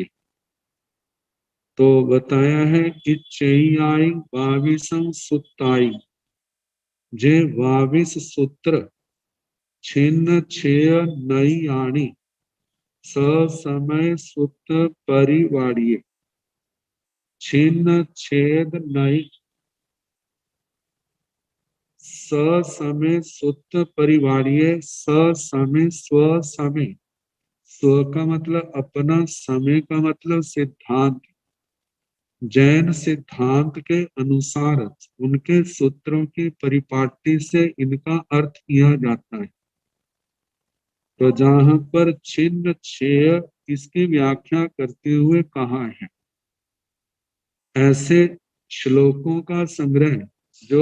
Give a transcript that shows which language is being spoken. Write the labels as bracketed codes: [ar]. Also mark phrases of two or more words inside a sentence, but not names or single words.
[hi] तो बताया है [pra] इच्छेयाई 22 सुत्ताई, जे 22 सूत्र छिन्न छेय नई आणी, ससमय सुत परिवाड़िये। छिन्न छेद नई, ससमय सुत परिवाड़िये, ससमय स्व समय। [hi] स्व का मतलब अपना, समय का मतलब सिद्धांत। जैन सिद्धांत के अनुसार उनके सूत्रों की परिपाटी से इनका अर्थ किया जाता है। तो जहां पर छिन्न छेय इसकी व्याख्या करते हुए कहा है, ऐसे श्लोकों का संग्रह जो